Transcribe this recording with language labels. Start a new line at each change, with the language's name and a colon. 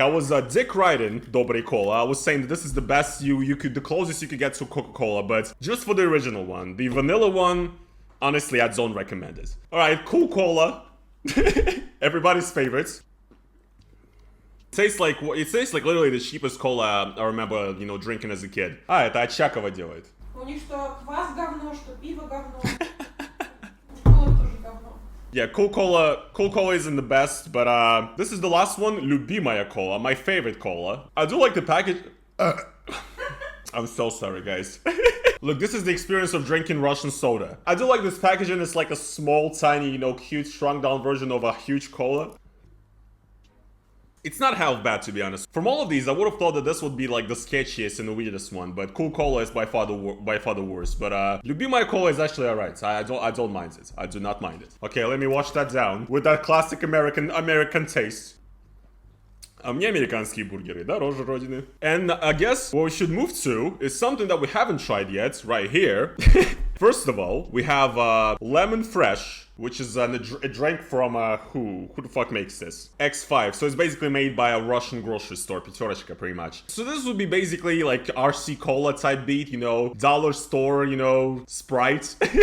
English: I was dick riding Dobry Cola. I was saying that this is the best the closest you could get to Coca-Cola, but just for the original one. The vanilla one, honestly, I don't recommend it. Alright, Cool Cola. Everybody's favorites. It tastes like literally the cheapest cola I remember, you know, drinking as a kid.
Russian: А, это Очакова делает. У них что квас говно, что пиво говно. Кола тоже говно.
English: Yeah, Cool Cola isn't the best, but this is the last one, Любимая Cola, my favorite cola. I do like the package. I'm so sorry, guys. Look, this is the experience of drinking Russian soda. I do like this packaging. It's like a small, tiny, you know, cute, shrunk down version of a huge cola. It's not half bad, to be honest. From all of these, I would have thought that this would be like the sketchiest and the weirdest one, but Cool Cola is by far the worst. But Любимая Cola is actually alright. I don't mind it. I do not mind it. Okay, let me wash that down with that classic American taste.
Russian: Мне американские бургеры дороже родины.
English: And I guess what we should move to is something that we haven't tried yet, right here. First of all, we have Lemon Fresh, which is a drink from, who the fuck makes this? X5, so it's basically made by a Russian grocery store, Peterочка, pretty much. So this would be basically like RC Cola type beat, you know, dollar store, you know, Sprite.